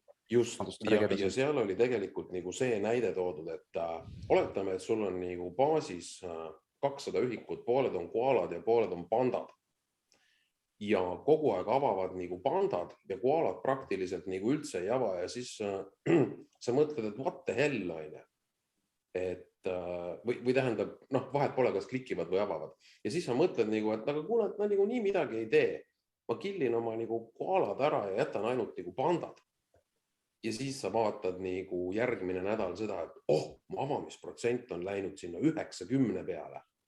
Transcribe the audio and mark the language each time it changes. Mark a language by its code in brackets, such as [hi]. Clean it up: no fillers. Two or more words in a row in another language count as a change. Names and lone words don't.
[et] Just, ja seal oli tegelikult nagu see näide toodud, et oletame, et sul on nagu baasis 200 ühikut, pooled on koalad ja pooled on pandad. Ja kogu aeg avavad nagu pandad ja koalad praktiliselt nagu üldse ei ava ja siis sa mõtled, et [en] what the hell, [et] et või tähendab, vahet pole, kas klikivad või avavad. Ja siis sa mõtled, et aga kuna nad nii midagi ei tee, ma killin oma koalad ära ja jätan ainult pandad. Ja siis sa vaatad järgmine nädal seda, et mu avamisprotsent on läinud sinna 90 peale.